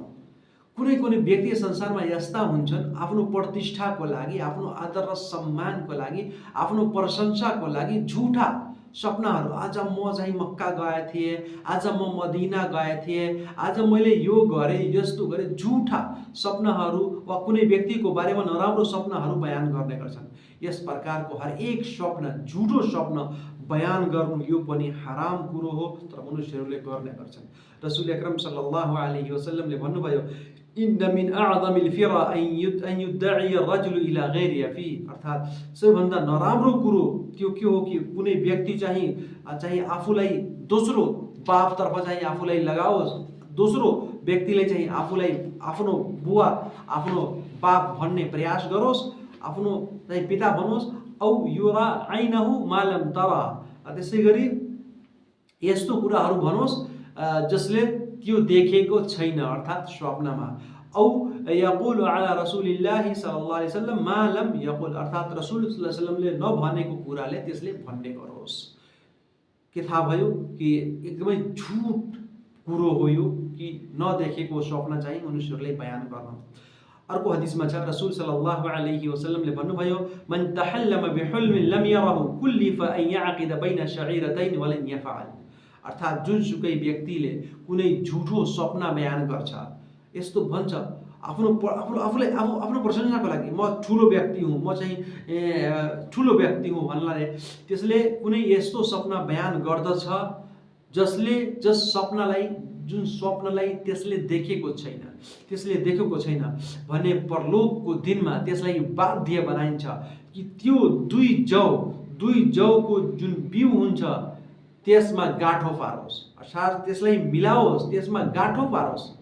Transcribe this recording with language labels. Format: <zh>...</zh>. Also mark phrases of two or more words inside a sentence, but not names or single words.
<ne>कुनै कुनै व्यक्ति संसारमा यस्ता हुन्छन्, आफ्नो प्रतिष्ठाको लागि, आफ्नो आदर र सम्मानको लागि, आफ्नो प्रशंसाको लागि झुठा सपनाहरू, आज म चाहिँ मक्का गए थिएँ, आज म मदिना गए थिएँ, आज मैले यो गरेँ, यस्तो गरेँ, झुठा सपनाहरू वा कुनै व्यक्तिको बारेमा नराम्रो सपनाहरू बयान गर्ने गर्छन्। यस प्रकारको हरेक स्वप्न, झुठो स्वप्न बयान गर्नु यो पनि हराम कुरो हो, तर मनुष्यहरूले गर्ने गर्छन्। रसूल अकरम</ne> <ar>صلى الله عليه وسلم</ar> <ne>भन्नुभयो,</ne> <ar>إن من أعظم الفرى أن يدعي الرجل إلى غير أبيه,</ar> <ne>अर्थात् सबैभन्दा नराम्रो कुरो त्यो के हो कि कुनै व्यक्ति चाहिँ आफूलाई दोस्रो बापतर्फ चाहिँ आफूलाई लगाओस्, दोस्रो व्यक्तिले चाहिँ आफूलाई आफ्नो बुवा आफ्नो बाप भन्ने प्रयास गरोस्, आफ्नो चाहिँ पिता भनोस्,</ne> <ar>أو يري عينه ما لم تر,</ar> <ne>त्यसै गरी यस्तो कुराहरू भनोस् जसले त्यो देखेको छैन, अर्थात् स्वप्नमा।</ne> <ar>أو يقول على رسول الله صلى الله عليه وسلم ما لم يقل,</ar> <ne>अर्थात् रसूल</ne> <ar>صلى الله عليه وسلم</ar> <ne>नभनेको कुराले त्यसले भन्ने गरोस्। के थाहा भयो कि एकदमै झुट कुरो हो यो कि नदेखेको स्वप्न चाहिँ मनुष्यहरूले बयान गर्न। अर्को हदिसमा छ, रसूल</ne> <ar>صلى الله عليه وسلم</ar> <ne>भन्नुभयो,</ne> <ar>من تحلم بحلم لم يره كلف أن يعقد بين شعيرتين ولن يفعل,</ar> <ne>अर्थात् जुनसुकै व्यक्तिले कुनै झुठो सपना बयान गर्छ, यस्तो भन्छ आफ्नो प्रशंसाको लागि, म ठुलो व्यक्ति हुँ, म चाहिँ ठुलो व्यक्ति हुँ भन्नाले त्यसले कुनै यस्तो सपना बयान गर्दछ जुन स्वप्नलाई त्यसले देखेको छैन भने परलोकको दिनमा त्यसलाई बाध्य बनाइन्छ कि त्यो दुई जौको जुन बिउ हुन्छ त्यसमा गाँठो पारोस्, अर्थात् त्यसलाई मिलाओस्, त्यसमा गाँठो पारोस्।</ne>